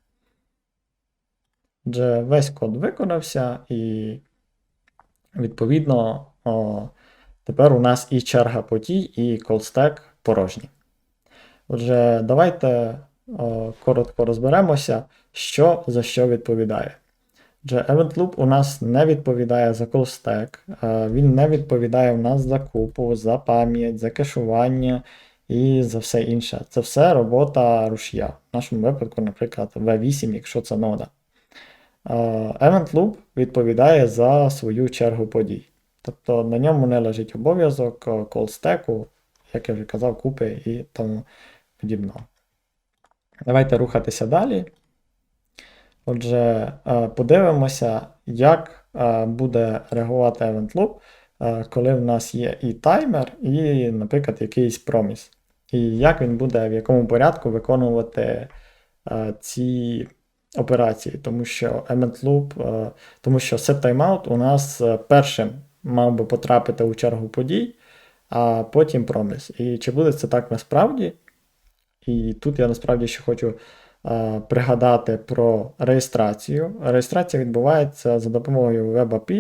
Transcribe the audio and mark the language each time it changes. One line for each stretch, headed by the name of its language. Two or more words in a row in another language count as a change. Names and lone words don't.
Ukrainian: Отже, весь код виконався, і відповідно тепер у нас і черга подій, і callstack порожні. Отже, давайте коротко розберемося, що за що відповідає. Отже,
English: event loop
Ukrainian: у нас не відповідає за
English: call stack,
Ukrainian: він не відповідає у нас за купу, за пам'ять, за кешування і за все інше. Це все робота рушія. В нашому випадку, наприклад, V8, якщо це нода.
English: Event loop
Ukrainian: відповідає за свою чергу подій. Тобто на ньому не лежить обов'язок call стеку, як я вже казав, купи і тому подібного. Давайте рухатися далі. Отже, подивимося, як буде реагувати
English: event loop,
Ukrainian: коли в нас є і таймер, і, наприклад, якийсь проміс. І як він буде, в якому порядку виконувати ці операції, тому що
English: event loop,
Ukrainian: тому що setTimeout у нас першим мав би потрапити у чергу подій, а потім проміс. І чи буде це так насправді? І тут я насправді ще хочу пригадати про реєстрацію. Реєстрація відбувається за допомогою WebAPI.